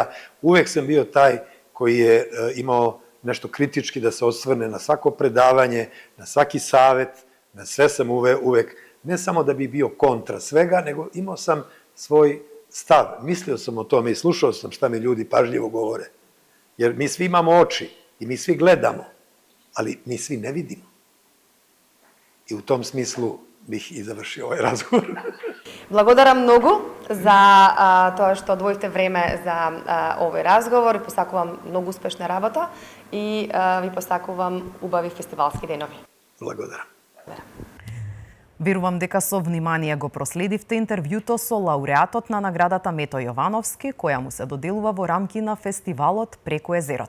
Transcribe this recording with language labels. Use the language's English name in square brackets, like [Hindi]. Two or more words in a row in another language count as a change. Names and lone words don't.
[Serbian] Uvek sam bio taj koji je imao nešto kritički da se osvrne na svako predavanje, na svaki savet, na sve sam uvek, ne samo da bi bio kontra svega, nego imao sam svoj stav. Mislio sam o tome i slušao sam šta mi ljudi pažljivo govore. Jer mi svi imamo oči i mi svi gledamo, ali mi svi ne vidimo. I u tom smislu bih i završio ovaj razgovor. [Macedonian] Благодарам многу за тоа што одвоите време за овој разговор. Посакувам многу успешна работа и ви посакувам убави фестивалски денови. Благодарам. Верувам дека со внимание го проследивте интервјуто со лауреатот на наградата Мето Јовановски, која му се доделува во рамки на фестивалот Преку езерото.